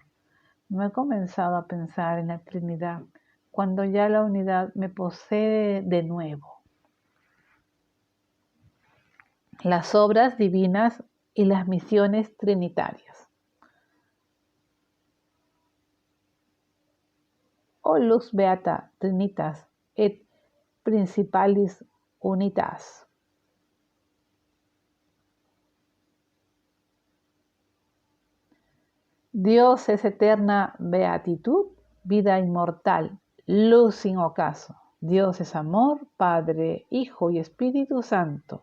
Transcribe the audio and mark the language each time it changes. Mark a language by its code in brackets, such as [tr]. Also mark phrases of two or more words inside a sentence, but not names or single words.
[es] No he comenzado a pensar en la Trinidad cuando ya la unidad me posee de nuevo. Las obras divinas y las misiones trinitarias. [la] O lux beata trinitas et principalis unitas. [es] Dios es eterna beatitud, vida inmortal, luz sin ocaso. Dios es amor, Padre, Hijo y Espíritu Santo.